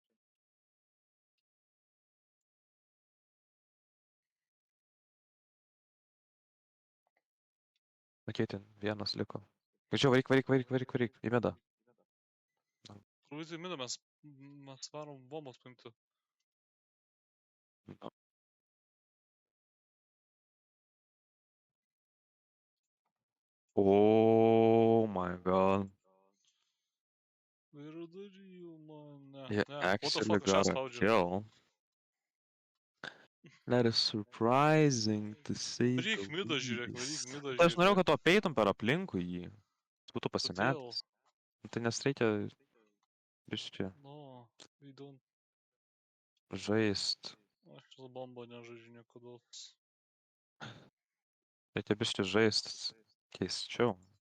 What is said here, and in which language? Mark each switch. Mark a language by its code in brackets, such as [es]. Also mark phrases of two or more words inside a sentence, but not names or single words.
[lt] Okei, ten vienas liko. Važiuoju, varyk, į medą. Turbūt į midą mes varom bombos paimti. [en] Oh my god. [lt] Ir daryju mane. [en] Yeah, Ne, what the actually fuck, [lt] aš ją [en] got a [lt] spaudžiu. [en] kill. That is surprising to say [lt] Varyk [en] the [lt] midą žiūrėk, varyk [en] least. [lt] midą Tai aš norėjau, žiūrėk. kad tu apeitum per aplinkui jį. Jis būtų pasimetęs. Tai nes reikia biškį [en] No, we don't. [lt] žaist. Aš su bomba nežaidžiu niekada. Reikia biškį žaist keisčiau.